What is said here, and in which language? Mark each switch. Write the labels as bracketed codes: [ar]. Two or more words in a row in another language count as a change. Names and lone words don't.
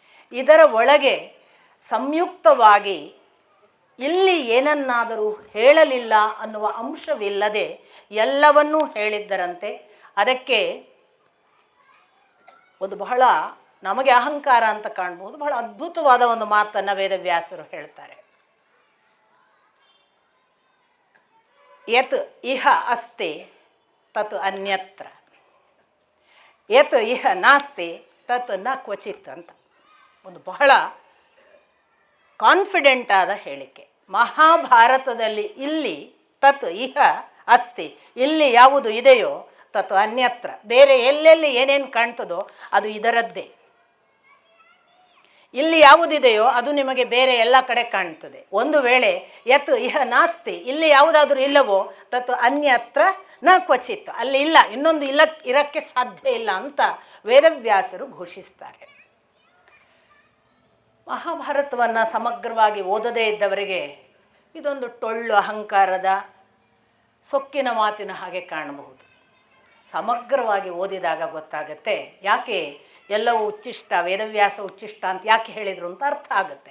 [kn] ಇದರ ಒಳಗೆ ಸಂಯುಕ್ತವಾಗಿ ಇಲ್ಲಿ ಏನನ್ನಾದರೂ ಹೇಳಲಿಲ್ಲ ಅನ್ನುವ ಅಂಶವಿಲ್ಲದೆ ಎಲ್ಲವನ್ನೂ ಹೇಳಿದ್ದರಂತೆ. ಅದಕ್ಕೆ ಒಂದು ಬಹಳ ನಮಗೆ ಅಹಂಕಾರ ಅಂತ ಕಾಣ್ಬೋದು, ಬಹಳ ಅದ್ಭುತವಾದ ಒಂದು ಮಾತನ್ನು ವೇದವ್ಯಾಸರು ಹೇಳ್ತಾರೆ. [sa] ಯತ್ ಇಹ ಅಸ್ತಿ ತತ್ ಅನ್ಯತ್ರ, ಯತ್ ಇಹ ನಾಸ್ತಿ ತತ್ ನ ಕ್ವಚಿತ್ [kn] ಅಂತ ಒಂದು ಬಹಳ ಕಾನ್ಫಿಡೆಂಟ್ ಆದ ಹೇಳಿಕೆ. ಮಹಾಭಾರತದಲ್ಲಿ ಇಲ್ಲಿ [sa] ತತ್ ಇಹ ಅಸ್ತಿ, [kn] ಇಲ್ಲಿ ಯಾವುದು ಇದೆಯೋ [sa] ತತ್ ಅನ್ಯತ್ರ, [kn] ಬೇರೆ ಎಲ್ಲೆಲ್ಲಿ ಏನೇನು ಕಾಣ್ತದೋ ಅದು ಇದರದ್ದೇ. ಇಲ್ಲಿ ಯಾವುದಿದೆಯೋ ಅದು ನಿಮಗೆ ಬೇರೆ ಎಲ್ಲ ಕಡೆ ಕಾಣ್ತದೆ. ಒಂದು ವೇಳೆ [sa] ಯತ್ ಇಹ ನಾಸ್ತಿ, [kn] ಇಲ್ಲಿ ಯಾವುದಾದ್ರೂ ಇಲ್ಲವೋ [sa] ತತ್ ಅನ್ಯತ್ರ ನ ಕ್ವಚಿತ್, [kn] ಅಲ್ಲಿ ಇಲ್ಲ, ಇನ್ನೊಂದು ಇರಕ್ಕೆ ಸಾಧ್ಯ ಇಲ್ಲ ಅಂತ ವೇದವ್ಯಾಸರು ಘೋಷಿಸ್ತಾರೆ. ಮಹಾಭಾರತವನ್ನು ಸಮಗ್ರವಾಗಿ ಓದದೇ ಇದ್ದವರಿಗೆ ಇದೊಂದು ಟೊಳ್ಳು ಅಹಂಕಾರದ ಸೊಕ್ಕಿನ ಮಾತಿನ ಹಾಗೆ ಕಾಣಬಹುದು. ಸಮಗ್ರವಾಗಿ ಓದಿದಾಗ ಗೊತ್ತಾಗುತ್ತೆ ಯಾಕೆ ಎಲ್ಲವೂ ಉಚ್ಚಿಷ್ಟ, ವೇದವ್ಯಾಸ ಉಚ್ಚಿಷ್ಟ ಅಂತ ಯಾಕೆ ಹೇಳಿದರು ಅಂತ ಅರ್ಥ ಆಗುತ್ತೆ.